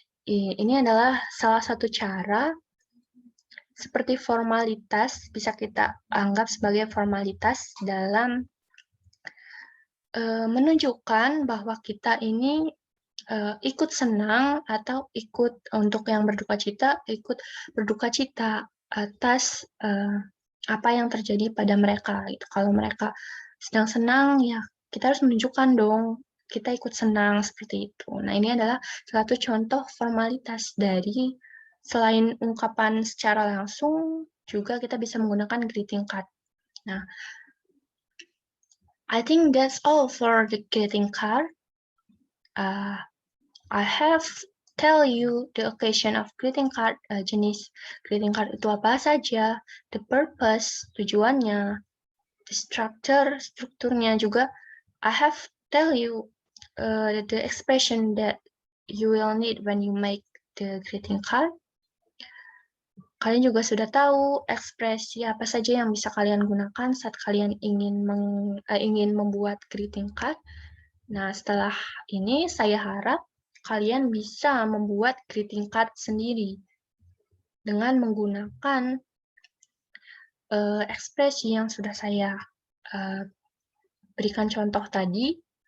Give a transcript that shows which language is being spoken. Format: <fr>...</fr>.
<id>Ini adalah salah satu cara seperti formalitas, bisa kita anggap sebagai formalitas dalam menunjukkan bahwa kita ini ikut senang atau ikut untuk yang berduka cita, ikut berduka cita atas apa yang terjadi pada mereka. Gitu. Kalau mereka sedang senang, ya kita harus menunjukkan dong kita ikut senang seperti itu. Nah, ini adalah satu contoh formalitas dari selain ungkapan secara langsung, juga kita bisa menggunakan greeting card.</id> <en>Nah, I think that's all for the greeting card. I have tell you the occasion of greeting card,</en> <id>jenis greeting card itu apa saja,</id> <en>the purpose,</en> <id>tujuannya,</id> <en>the structure,</en> <id>strukturnya juga.</id> <en>I have tell you the expression that you will need when you make the greeting card.</en> <id>Kalian juga sudah tahu ekspresi apa saja yang bisa kalian gunakan saat kalian ingin membuat greeting card. Nah, setelah ini saya harap kalian bisa membuat greeting card sendiri dengan menggunakan ekspresi yang sudah saya berikan contoh tadi.</id>